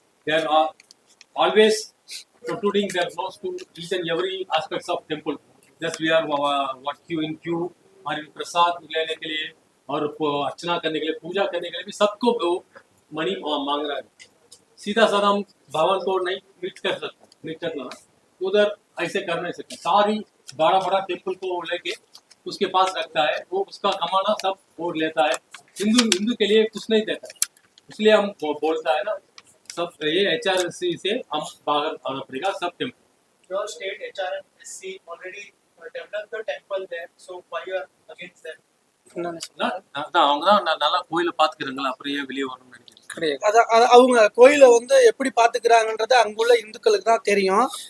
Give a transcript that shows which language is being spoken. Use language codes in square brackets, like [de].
[en] They are always protruding their nose to each and every aspects of temple. Just we are what queue in queue [hi] और in प्रसाद लेने के लिए और अर्चना करने के लिए, पूजा करने के लिए भी सबको मनी मांग रहा है। सीधा साधा हम भवन को नहीं मीट करना, उधर ऐसे कर नहीं सकते। सारी बड़ा टेम्पल को लेके उसके पास रखता है, वो उसका कमाना सब वो लेता है। हिंदू हिंदू के लिए कुछ नहीं देता है, इसलिए हम बोलता है ना, सब ये HRSC से हम बाहर आना पड़ेगा सब temple. [en] Your state HRSC already developed the temple there, so why you are against that? [ta] அதான் அவங்க தான் நல்லா கோயிலை பார்த்துக்கிறாங்களா, அப்புறம் ஏன் வெளியே வரணும்னு நினைக்கிறேன். கிடையாது. அவங்க கோயிலை வந்து எப்படி பாத்துக்கிறாங்கன்றது அங்குள்ள இந்துக்களுக்கு தான் தெரியும்.